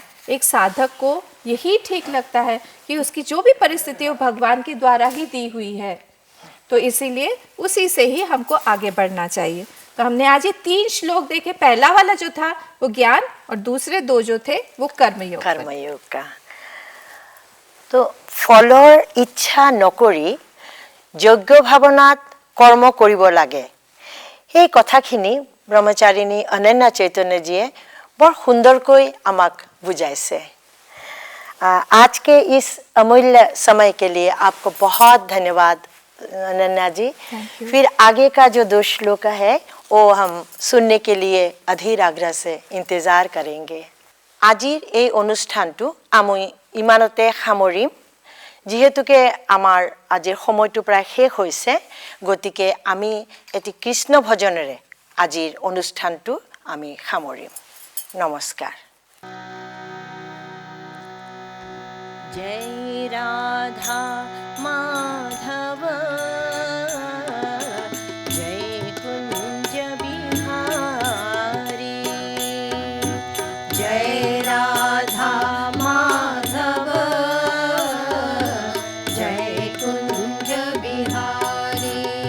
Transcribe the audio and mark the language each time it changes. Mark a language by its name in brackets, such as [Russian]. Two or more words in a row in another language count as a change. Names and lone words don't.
[Hindi] एक साधक को यही ठीक लगता है कि उसकी जो भी परिस्थिति हो भगवान के द्वारा ही दी हुई है, तो इसीलिए उसी से ही हमको आगे बढ़ना चाहिए। तो हमने आज ये 3 श्लोक देखे। पहला वाला जो था वो ज्ञान और दूसरे 2 जो थे वो कर्मयोग। कर्मयोग का तो [Assamese] फলৰ ইচ্ছা নকৰি যজ্ঞ ভাৱনাত কৰ্ম কৰিব লাগে। এই কথাখিনি ব্ৰহ্মচাৰিণী অনন্যা চৈতন্যজীয়ে বৰ সুন্দৰকৈ আমাক বুজাইছে। [Hindi] आज के इस अमूल्य समय के लिए आपको बहुत धन्यवाद अनन्या जी। फिर आगे का जो 2 श्लोक है वो हम सुनने के लिए अधीर आग्रह से इंतजार करेंगे। [Assamese] আজিৰ এই অনুষ্ঠানটো আমি ইমানতে সামৰিম, যিহেতুকে আমাৰ আজিৰ সময়টো প্ৰায় শেষ হৈছে। গতিকে আমি এটি কৃষ্ণ ভজনেৰে আজিৰ অনুষ্ঠানটো আমি সামৰিম। নমস্কাৰ। [Hindi] जय राधा माधव जय कुंज बिहारी। जय राधा माधव जय कुंज बिहारी।